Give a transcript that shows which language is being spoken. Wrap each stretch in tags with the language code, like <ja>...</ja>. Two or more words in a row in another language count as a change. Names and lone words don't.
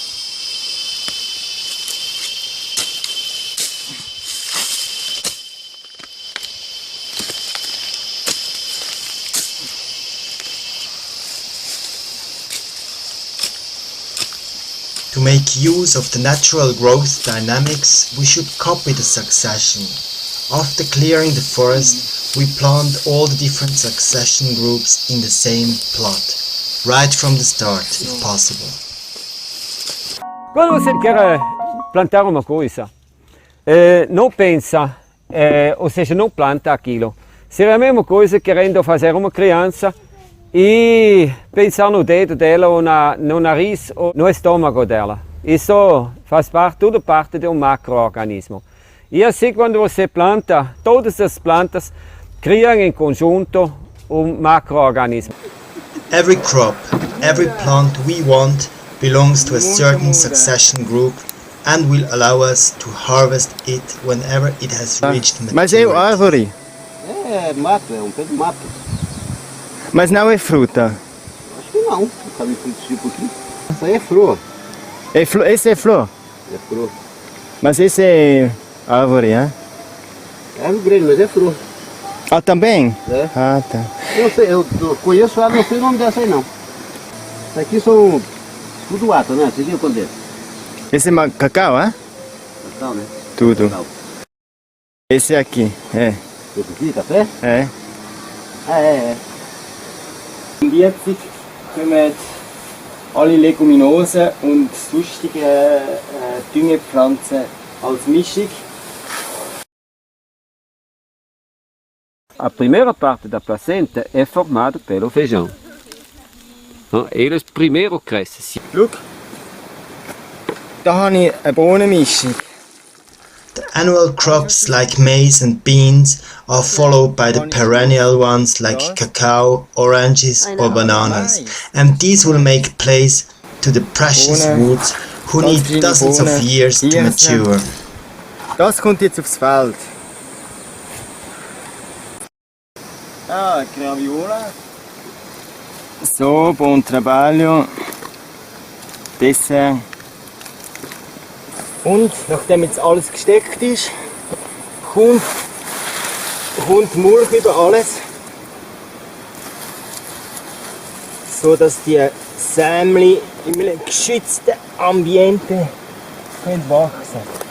<en>To make use of the natural growth dynamics, we should copy the succession. After clearing the forest, we plant all the different succession groups in the same plot. Right from the start, if possible.</en> <pt>Quando você quer plantar uma coisa, não pensa, ou seja, não planta aquilo. Seria a mesma coisa querendo fazer uma criança e pensar no dedo dela, ou no nariz, ou no estômago dela. Isso faz parte, tudo parte de um macro-organismo. E assim, quando você planta, todas as plantas criam em conjunto um macro-organismo. Every crop, every plant we want belongs to a certain succession group and will allow us to harvest it whenever it has reached maturity. Mas é árvore. É mato, é pé de mato. Mas não é fruta. Acho que não, sabe fruto tipo aqui. Isso aí é flor. Esse é flor? É flor. Mas esse é árvore, hein? É árvore grande, mas é flor. Ah, também? É. Ah, tá. Eu sei, eu conheço ela, não sei o nome dessa aí não. Isso aqui são tudo ato, né? Você viu quando é? Esse é cacau, hein? Cacau, né? Tudo. Cacau. Esse aqui, é. Esse aqui, café? É. Ah, é.</pt> <de>Jetzt kommen alle Leguminosen und sonstige Düngepflanzen als Mischung.</de> <pt>A primeira parte da placenta é formada pelo feijão. Eles primeiro crescem.</pt> <de>Schau, da habe ich eine Bohnenmischung.</de> <en>The annual crops like maize and beans are followed by the perennial ones like cacao, oranges or bananas, and these will make place to the precious woods who need dozens of years to mature.</en> <de>Das kommt jetzt aufs Feld.</de> <pt>Ah, Graviola. So, buon trabalho. Dessert.</pt> <de>Und nachdem jetzt alles gesteckt ist, kommt Mulch über alles, so dass die Sämli in einem geschützten Ambiente können wachsen.</de>